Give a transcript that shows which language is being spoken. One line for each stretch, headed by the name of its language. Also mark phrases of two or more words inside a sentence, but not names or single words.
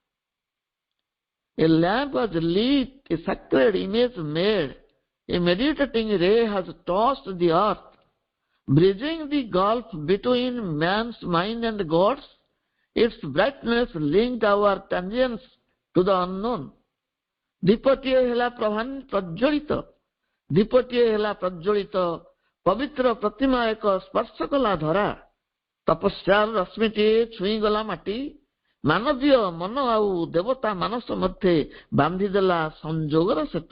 English: A lamp was lit, a sacred image made, a meditating ray has tossed the earth, bridging the gulf between man's mind and God's. Its brightness linked our tangents to the unknown.
Odia: ଦୀପଟିଏ ହେଲା ପ୍ରଜ୍ୱଳିତ, ଦୀପଟିଏ ହେଲା ପ୍ରଜ୍ୱଳିତ, ପବିତ୍ର ପ୍ରତିମା ଏକ ସ୍ପର୍ଶ କଲା ଧରା, ତପସ୍ୟାର ରଶ୍ମିଟିଏ ଛୁଇଁଗଲା ମାଟି, ମାନବୀୟ ମନ ଆଉ ଦେବତା ମାନସ ମଧ୍ୟରେ ବାନ୍ଧିଦେଲା ସଂଯୋଗର ସେତୁ।